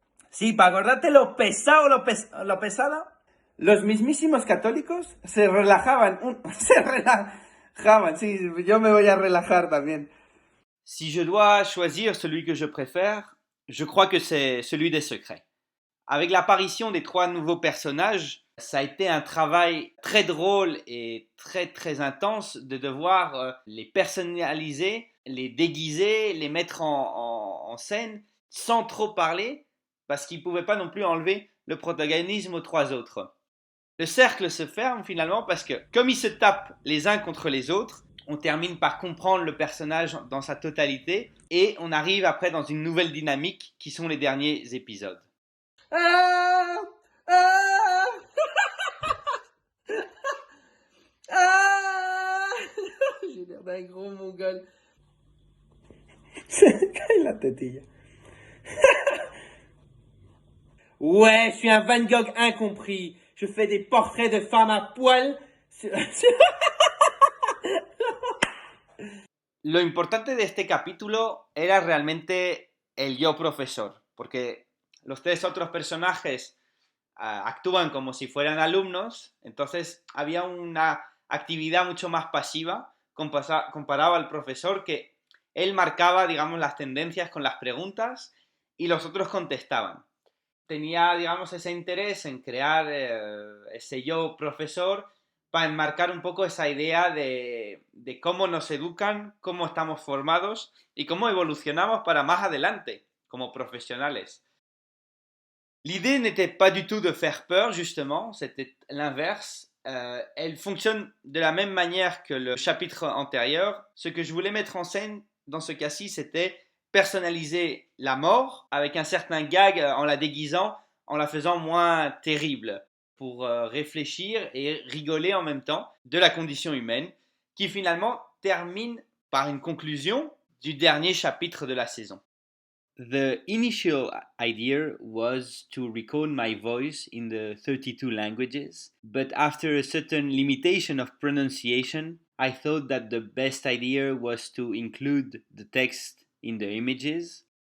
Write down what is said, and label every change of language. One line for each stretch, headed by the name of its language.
Spanish: Sí, para acordarte lo pesado, lo pesada. Los mismísimos católicos se relajaban. Se relajaban, sí, yo me voy a relajar también.
French: Si je dois choisir celui que je préfère, je crois que c'est celui des secrets. Avec l'apparition des trois nouveaux personnages, ça a été un travail très drôle et très très intense de devoir les personnaliser, les déguiser, les mettre en scène sans trop parler parce qu'ils ne pouvaient pas non plus enlever le protagonisme aux trois autres. Le cercle se ferme finalement parce que comme ils se tapent les uns contre les autres, on termine par comprendre le personnage dans sa totalité et on arrive après dans une nouvelle dynamique qui sont les derniers épisodes. Ah, ah, ah. J'ai l'air d'un gros mongol.
Spanish: Se me cae la tetilla.
French: Ouais, je suis un Van Gogh incompris. Je fais des portraits de femmes à poil.
Spanish: Lo importante de este capítulo era realmente el yo profesor, porque los tres otros personajes actúan como si fueran alumnos, entonces había una actividad mucho más pasiva comparado al profesor, que él marcaba, digamos, las tendencias con las preguntas y los otros contestaban. Tenía, digamos, ese interés en crear ese yo profesor para enmarcar un poco esa idea de cómo nos educan, cómo estamos formados y cómo evolucionamos para más adelante como profesionales.
French: L'idée n'était pas du tout de faire peur, justement, c'était l'inverse. Elle fonctionne de la même manière que le chapitre antérieur. Ce que je voulais mettre en scène dans ce cas-ci, c'était personnaliser la mort avec un certain gag en la déguisant, en la faisant moins terrible, pour réfléchir et rigoler en même temps de la condition humaine, qui finalement termine par une conclusion du dernier chapitre de la saison.
English: The initial idea was to record my voice in the 32 languages, but after a certain limitation of pronunciation, I thought that the best idea was to include the text in the images.